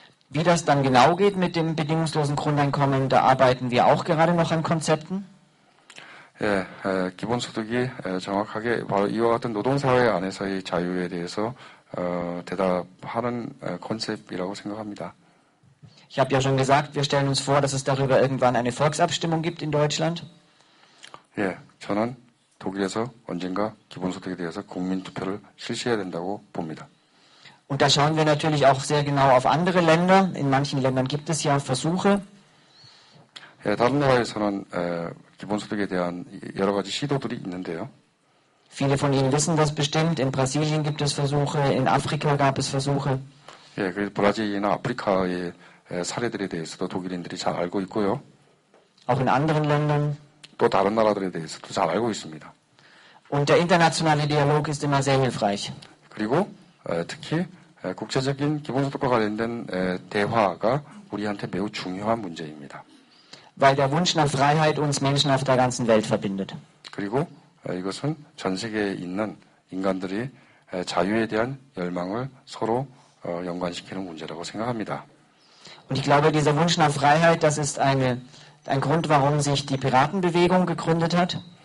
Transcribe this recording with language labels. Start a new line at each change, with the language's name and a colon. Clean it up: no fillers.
German: Wie das dann genau geht mit dem bedingungslosen Grundeinkommen, da arbeiten wir auch gerade noch an Konzepten.
Korean: 예, 기본소득이 정확하게 바로 이와 같은 노동사회 안에서의 자유에 대해서 대답하는 컨셉이라고 생각합니다.
German: Ich habe ja schon gesagt, wir stellen uns vor, dass es darüber irgendwann eine Volksabstimmung gibt in Deutschland.
Korean: 예, 저는 독일에서 언젠가 기본소득에 대해서 국민투표를 실시해야 된다고 봅니다.
German: Und da schauen wir natürlich auch sehr genau auf andere Länder. In manchen Ländern gibt es ja Versuche.
Korean: 예, 다른 나라에서는 기본소득에 대한 여러 가지 시도들이 있는데요.
German: Viele von Ihnen wissen das bestimmt. In Brasilien gibt es Versuche, in Afrika gab es Versuche.
Korean: 예, 그 브라질이나 아프리카의 사례들에 대해서도 독일인들이 잘 알고 있고요.
German: Auch in anderen Ländern.
Korean: 또 다른 나라들에 대해서도 잘 알고 있습니다.
German: Und der internationale Dialog ist immer sehr hilfreich.
Korean: 그리고 특히 국제적인 기본소득과 관련된 대화가 우리한테 매우 중요한 문제입니다.
German: Weil der Wunsch nach Freiheit uns Menschen auf der ganzen Welt verbindet.
Korean: 그리고 이것은 전 세계에 있는 인간들이 자유에 대한 열망을 서로 연관시키는 문제라고 생각합니다.
German: Und ich glaube, dieser Wunsch nach Freiheit, das ist ein Grund, warum sich die Piratenbewegung gegründet hat.